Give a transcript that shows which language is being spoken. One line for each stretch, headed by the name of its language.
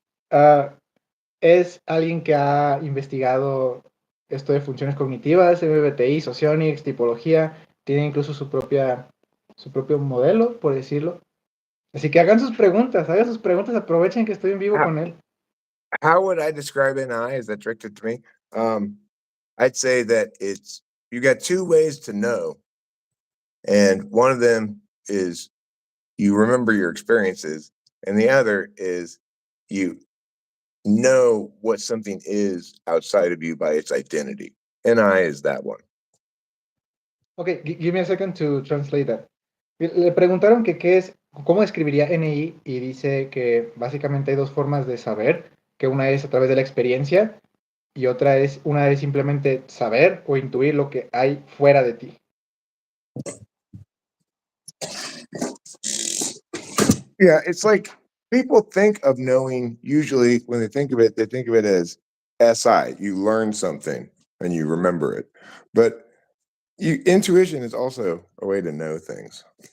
Spanish: Ah, es alguien que ha investigado esto de funciones cognitivas, MBTI, Socionics, tipología, tiene incluso su propio modelo, por decirlo. Así que hagan sus preguntas, aprovechen que estoy en vivo
English: How,
Spanish: con él.
English: how would I describe NI? Is that directed to me? I'd say that it's you got two ways to know, and one of them is you remember your experiences, and the other is you know what something is outside of you by its identity. NI is that one. Ok, give me a second to translate that.
Spanish: Le preguntaron que qué es, cómo escribiría NI y dice que básicamente hay dos formas de saber, que una es a través de la experiencia y una es simplemente saber o intuir lo que hay fuera de ti.
English: Yeah, it's like people think of knowing usually when they think of it as SI. You learn something and you remember it. But intuition is also a way to know things.